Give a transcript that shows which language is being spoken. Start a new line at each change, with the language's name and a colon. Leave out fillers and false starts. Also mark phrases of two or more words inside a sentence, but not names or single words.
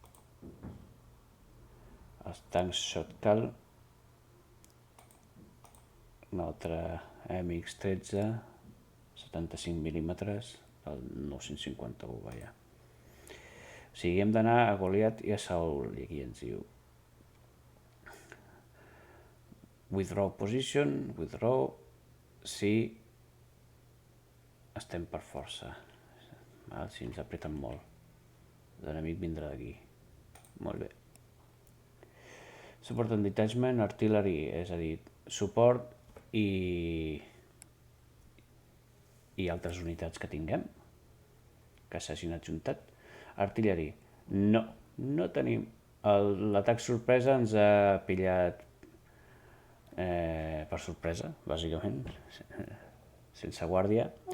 Catalan: Els tancs Shotcal, un altre MX-13, 75 mil·límetres, el 951, vaja. O sigui, hem d'anar a Goliat i a Saül, i aquí ens diu
English: withdraw position, withdraw,
Catalan: si estem per força, si ens apreten molt. L'enemic vindrà d'aquí. Molt bé.
English: Support and detachment, artillery,
Catalan: és a dir, suport i altres unitats que tinguem, que s'hagin adjuntat. Artillery, no tenim. L'atac sorpresa ens ha pillat per sorpresa, bàsicament, sense guàrdia.